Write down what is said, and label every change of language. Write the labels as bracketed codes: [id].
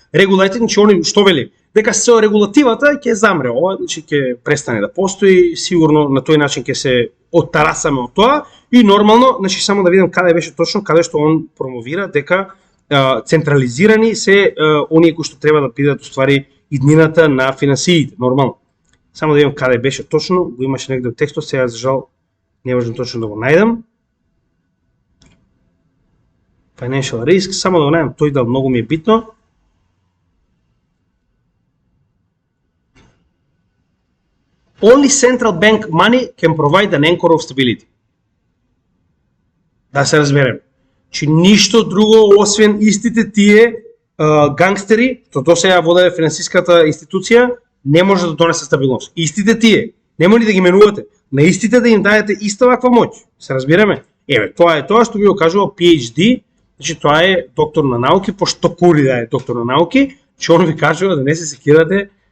[mk] Регулаторите, значи они што вели? Дека со регулативата ќе замре ова, значи ќе престане да постои, сигурно на тој начин ќе се оттарасаме од тоа и нормално, значи само да видам каде беше точно, каде што он промовира дека централизирани се оние кои што треба да бидат уствари иднината на финансиите, нормално. Само да видам каде беше точно, го имаше негде од текстот, сега за жал не можам точно да го најдам. [en] Financial risk, [mk] само да го најдам тој дел, многу ми е битно. [en] Only central bank money can provide an anchor of stability. [mk] Да се разберем. Че ништо друго освен истите тие гангстери, што досега водеа финансиската институција, не може да донесе стабилност. Истите тие, нема ли да ги менувате, на истите да им дадете иста ваква моќ. Се разбираме? Еве, тоа е тоа што ви го кажува PhD, значи тоа е доктор на науки, пошто кури да е доктор на науки, че он ви кажува да не се секирате.